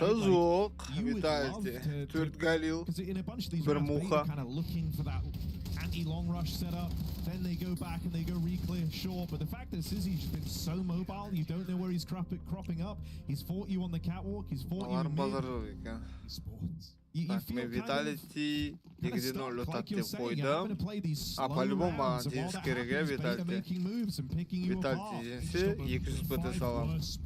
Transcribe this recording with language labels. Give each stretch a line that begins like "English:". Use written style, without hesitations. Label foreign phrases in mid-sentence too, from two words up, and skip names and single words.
English: Like, you would love to because in a bunch of these rounds, they're kind of looking for that anti-long rush setup. Then they go back and they go re-clear short. But the fact that Sizzy's been so mobile, you don't know where he's cropping up. He's fought you on the catwalk. He's fought you in mid. He spawns.
Kazakh: Vitality 2-0 тап деп қойдым. По-любому маған жеңіс керек Vitality. Vitality жеңсе 200 БТ салам.